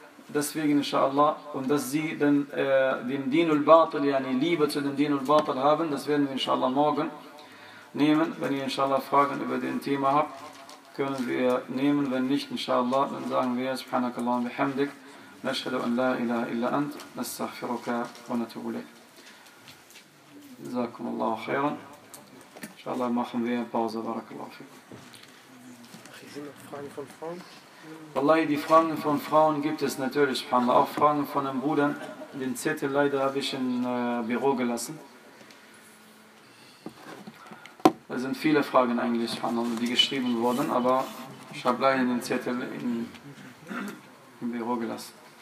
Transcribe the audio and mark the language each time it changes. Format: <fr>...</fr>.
<de>Deswegen, inshallah, und dass sie dann den Dinul Batil, yani Liebe zu dem Dinul Batil haben, das werden wir, inshallah, morgen nehmen. Wenn ihr, inshallah, Fragen über den Thema habt, können wir nehmen. Wenn nicht, inshallah, dann sagen wir,</de> <ar>subhanakallah wa bihamdik, نشهد أن لا إله إلا أنت نستغفرك ونتوب إليك. جزاكم الله خيرا. إن شاء الله ما خم فيها بعض بارك الله فيك.</ar> <de>والله دي Fragen von Frauen gibt es natürlich.</de> <ar>سبحان الله.</ar> <de>Auch Fragen von einem Bruder. Den Zettel leider habe ich im Büro gelassen. Es sind viele Fragen eigentlich, die geschrieben wurden, aber ich habe leider den Zettel im Büro gelassen.</de>